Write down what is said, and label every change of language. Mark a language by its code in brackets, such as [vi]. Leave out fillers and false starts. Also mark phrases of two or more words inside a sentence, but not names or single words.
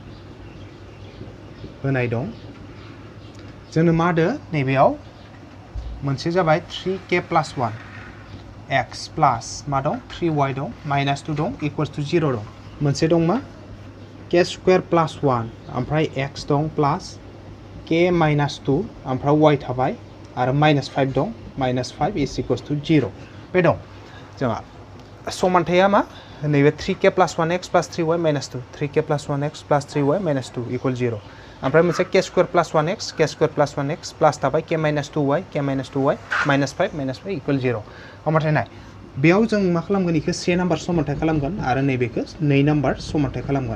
[brx] होनाय दं जोंनो मा होदो नैबेयाव मोनसे जाबाय [en] 3k plus 1 x plus [brx] मा दं 3y दं [en] minus 2 [brx] दं [en] equals to 0 [brx] दं। मोनसे दं मा [en] k square plus 1 [brx] ओमफ्राय x दं [en] plus k minus 2 [brx] ओमफ्राय y थाबाय आरो [en] minus 5 [brx] दं [en] minus 5 is equals to 0 [brx] बे दं। जोंहा समानथाया मा नैबे [en] 3k plus 1x plus 3y minus 2 3k plus 1x plus 3y minus 2 equal 0 [brx] ओमफ्राय मोनसे [en] k square plus 1x plus [brx] थाबाय [en] k minus 2y minus 5 equal 0. [brx] होमबाथाय नाय बेयाव जों मा खालामगोन बेखौ 3 नाम्बार समानथाय खालामगोन आरो नैबेखौ 2 नाम्बार समानथाय खालामगोन।